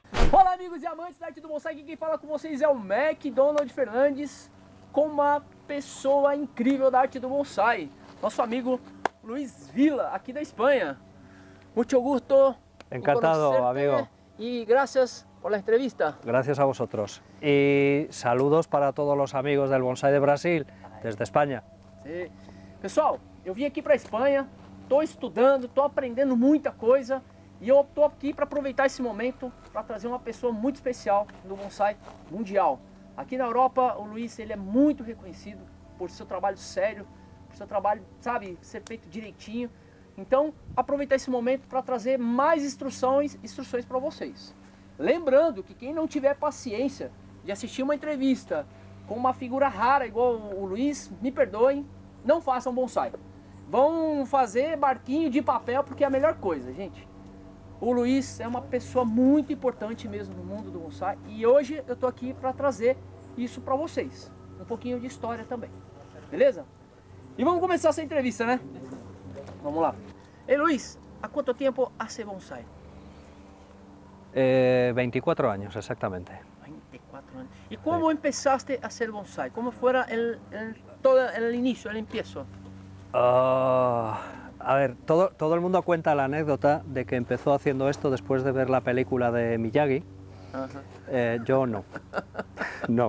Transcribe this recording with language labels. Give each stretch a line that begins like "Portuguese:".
Portuguese: Olá, amigos e amantes da arte do bonsai, aqui quem fala com vocês é o McDonald Fernandes, com uma pessoa incrível da arte do bonsai, nosso amigo Luiz Villa, aqui da Espanha.
Spanish: Mucho gusto. Encantado, amigo. Y gracias por la entrevista. Gracias a vosotros. Y saludos para todos los amigos del bonsai de Brasil, desde España. Sí.
Portuguese: Pessoal, eu vim aqui para a Espanha, estou estudando, estou aprendendo muita coisa e eu estou aqui para aproveitar esse momento para trazer uma pessoa muito especial do bonsai mundial. Aqui na Europa, o Luiz ele é muito reconhecido por seu trabalho sério, por seu trabalho, sabe, ser feito direitinho. Então, aproveitar esse momento para trazer mais instruções para vocês. Lembrando que quem não tiver paciência de assistir uma entrevista com uma figura rara igual o Luiz, me perdoem, não façam bonsai. Vão fazer barquinho de papel porque é a melhor coisa, gente. O Luiz é uma pessoa muito importante mesmo no mundo do bonsai e hoje eu tô aqui para trazer isso para vocês. Um pouquinho de história também, beleza? E vamos começar essa entrevista, né? Vamos lá.
Spanish: Hey Luis, ¿a cuánto tiempo hace bonsai? 24 años, exactamente. 24 años. ¿Y cómo empezaste a hacer bonsai? ¿Cómo fuera todo el inicio, el empiezo? A ver, todo el mundo cuenta la anécdota de que empezó haciendo esto después de ver la película de Miyagi. Yo no. No.